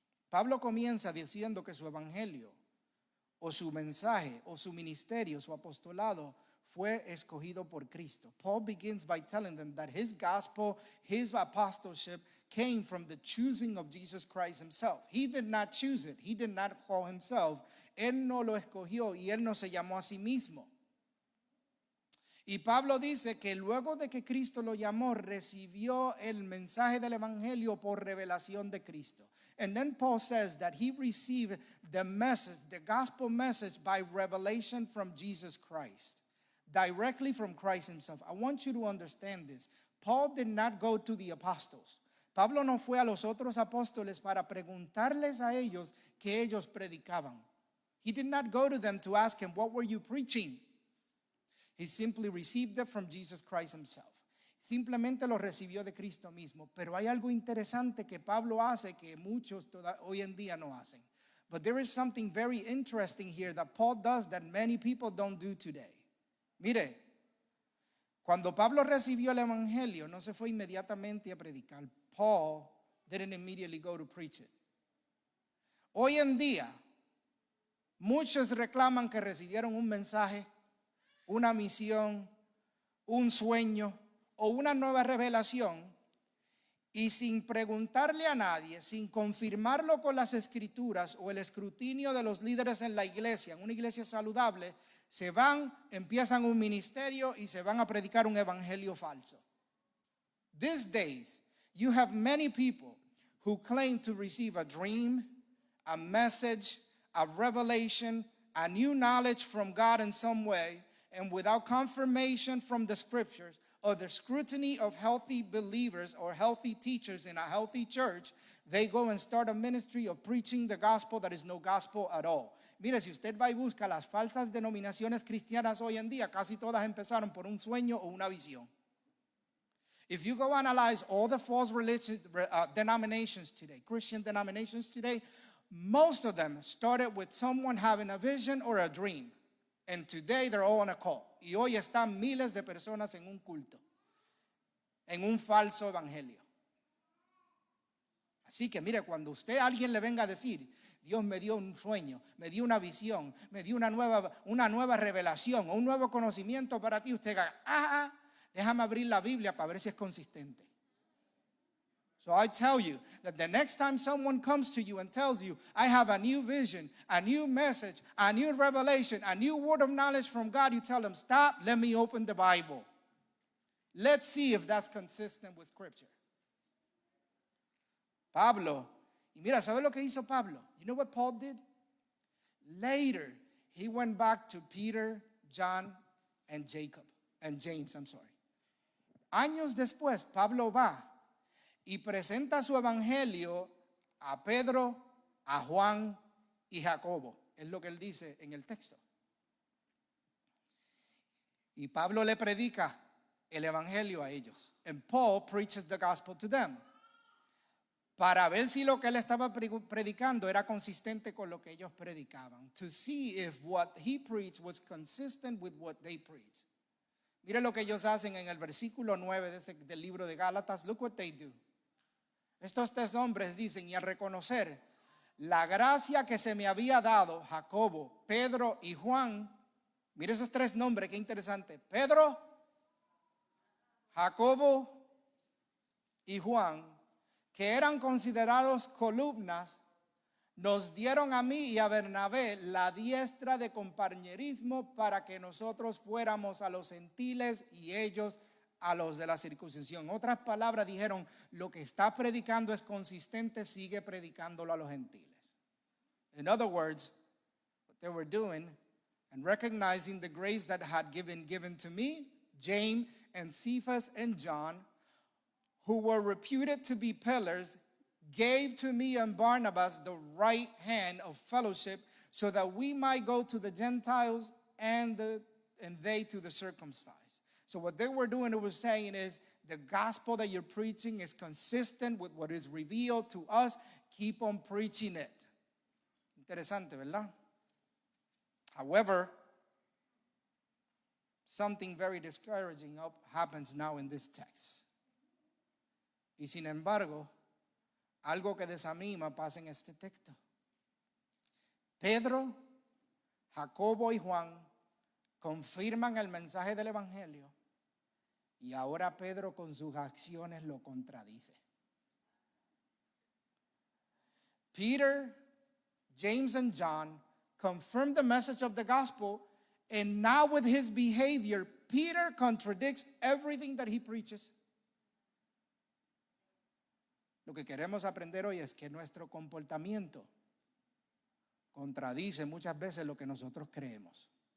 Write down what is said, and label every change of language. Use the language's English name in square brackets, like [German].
[Spanish] Pablo comienza diciendo que su evangelio, o su mensaje, o su ministerio, su apostolado, fue escogido por Cristo. [English] Paul begins by telling them that his gospel, his apostleship, came from the choosing of Jesus Christ himself. He did not choose it. He did not call himself. [Spanish] Él no lo escogió y él no se llamó a sí mismo. Y Pablo dice que luego de que Cristo lo llamó, recibió el mensaje del evangelio por revelación de Cristo. [English] And then Paul says that he received the message, the gospel message, by revelation from Jesus Christ, directly from Christ himself. I want you to understand this. Paul did not go to the apostles. [Spanish] Pablo no fue a los otros apóstoles para preguntarles a ellos que ellos predicaban. [English] He did not go to them to ask him, what were you preaching? He simply received it from Jesus Christ himself. [Spanish] Simplemente lo recibió de Cristo mismo. Pero hay algo interesante que Pablo hace que muchos hoy en día no hacen. [English] But there is something very interesting here that Paul does that many people don't do today. [Spanish] Mire, cuando Pablo recibió el evangelio, no se fue inmediatamente a predicar. [English] Paul didn't immediately go to preach it. [Spanish] Hoy en día, muchos reclaman que recibieron un mensaje, una misión, un sueño o una nueva revelación y sin preguntarle a nadie, sin confirmarlo con las escrituras o el escrutinio de los líderes en la iglesia, en una iglesia saludable, se van, empiezan un ministerio y se van a predicar un evangelio falso. [English] These days, you have many people who claim to receive a dream, a message, a revelation, a new knowledge from God in some way, and without confirmation from the scriptures or the scrutiny of healthy believers or healthy teachers in a healthy church, they go and start a ministry of preaching the gospel that is no gospel at all. [Spanish] Mire, si usted va y busca las falsas denominaciones cristianas hoy en día, casi todas empezaron por un sueño o una visión. [English] If you go analyze all the false religious denominations today, Christian denominations today, most of them started with someone having a vision or a dream. And today they're all on a cult. [Spanish] Y hoy están miles de personas en un culto, en un falso evangelio. Así que mire, cuando usted a alguien le venga a decir, Dios me dio un sueño, me dio una visión, me dio una nueva revelación o un nuevo conocimiento para ti, usted diga, déjame abrir la Biblia para ver si es consistente. [English] So I tell you that the next time someone comes to you and tells you, I have a new vision, a new message, a new revelation, a new word of knowledge from God, you tell them, stop, let me open the Bible. Let's see if that's consistent with Scripture. [Spanish] Pablo, y mira, ¿sabe lo que hizo Pablo? [English] You know what Paul did? Later, he went back to Peter, John, and James. [Spanish] Años después, Pablo va y presenta su evangelio a Pedro, a Juan y Jacobo. Es lo que él dice en el texto. Y Pablo le predica el evangelio a ellos. [English] And Paul preaches the gospel to them. [Spanish] Para ver si lo que él estaba predicando era consistente con lo que ellos predicaban. [English] To see if what he preached was consistent with what they preached. [Spanish] Mire lo que ellos hacen en el versículo 9 del libro de Gálatas. [English] Look what they do. [Spanish] Estos tres hombres dicen, y al reconocer la gracia que se me había dado, Jacobo, Pedro y Juan. Mire esos tres nombres, qué interesante. Pedro, Jacobo y Juan, que eran considerados columnas, nos dieron a mí y a Bernabé la diestra de compañerismo para que nosotros fuéramos a los gentiles y ellos a los de la circuncisión. En otras palabras, dijeron, lo que está predicando es consistente, sigue predicándolo a los gentiles. [English] In other words, what they were doing and recognizing the grace that had given to me, James and Cephas and John, who were reputed to be pillars, gave to me and Barnabas the right hand of fellowship so that we might go to the Gentiles and they to the circumcised. So what they were doing, it was saying is, the gospel that you're preaching is consistent with what is revealed to us. Keep on preaching it. [Spanish] Interesante, ¿verdad? [English] However, something very discouraging happens now in this text. [Spanish] Y sin embargo, algo que desanima pasa en este texto. Pedro, Jacobo y Juan confirman el mensaje del evangelio y ahora Pedro con sus acciones lo contradice. [English] Peter, James and John confirm the message of the gospel, and now with his behavior, Peter contradicts everything that he preaches. [Spanish] Lo que queremos aprender hoy es que nuestro comportamiento contradice muchas veces lo que nosotros creemos.